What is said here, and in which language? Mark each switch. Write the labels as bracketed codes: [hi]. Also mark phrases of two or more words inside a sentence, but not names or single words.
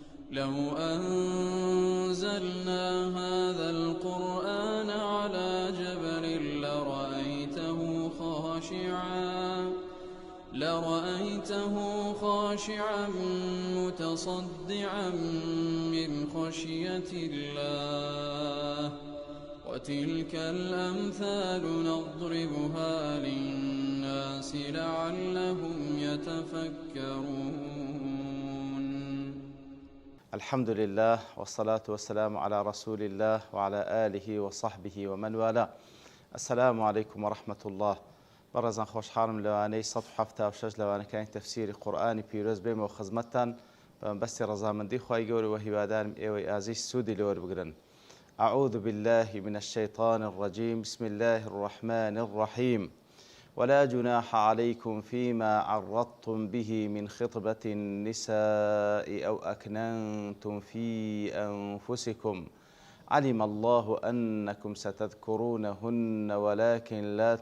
[ar] لو أنزلنا هذا القرآن على جبل لرأيته خاشعا متصدعا من خشية الله وتلك الأمثال نضربها للناس لعلهم يتفكرون. الحمد لله والصلاة والسلام على رسول الله وعلى آله وصحبه ومن والاه. السلام عليكم ورحمة الله. [ckb] بەڕێزان خۆشحاڵم لەوانەی 176 لەوانەکانی تەفسیری قورئانی پیرۆز بێمەوە خزمەتتان بەستی ڕەزامەندی خوای گەورە و هیوادارم ئێوەی ئازیز سوودی لەوەربگرن. [ar] أعوذ بالله من الشيطان الرجيم بسم الله الرحمن الرحيم ولا جناح عليكم فيما عرضتم به من خطبة النساء أو أكننتم في أنفسكم علم الله أنكم ستذكرونهن ولكن